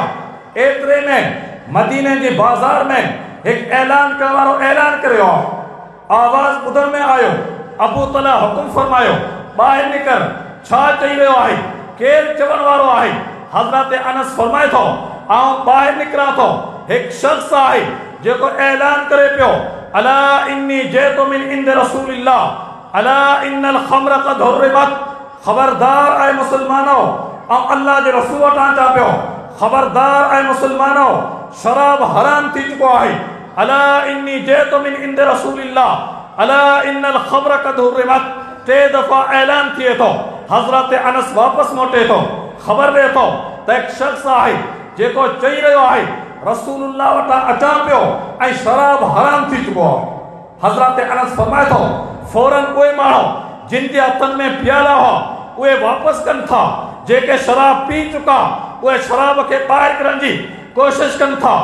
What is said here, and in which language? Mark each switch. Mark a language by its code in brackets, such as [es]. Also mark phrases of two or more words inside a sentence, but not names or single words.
[sd] एतिरे में मदीने जे बाज़ार में हिकु ऐलान करण वारो ऐलान करे रहियो आहे। आवाज़ ॿुधण में आयो, अबू तला हुकुम फरमायो ॿाहिरि निकर, छा चई रहियो आहे, केरु चवण वारो आहे? हज़रत अनस फरमाए थो आउं ॿाहिरि निकिरां थो, हिकु शख़्स आहे जेको ऐलान करे पियो [ar] ألا إني جئت من عند رسول الله ألا إن الخمر قد حرمت. [sd] ख़बरदार आहे मुसलमानो, ऐं अल्लाह जे रसूल वटां अचां पियो, ख़बरदार आहे मुसलमानो, शराब हराम थी चुको आहे। [ar] ألا إني جئت من عند رسول الله ألا إن الخمر قد حرمت. [sd] 3 दफ़ा ऐलान थिए थो। हज़रत अनस वापसि मोटे थो, ख़बर ॾिए थो त हिकु शख़्स आहे जेको चई रहियो आहे रसूलुल्लाह वटां अचां पियो ऐं शराब हराम थी चुको आहे। हज़रत अनस फरमाए थो फौरन उहे माण्हू जिन जे हथनि में प्याला हुआ उहे वापसि कनि था, जेके शराब पी चुका उहे शराब खे ॿाहिरि करण जी कोशिशि कनि था।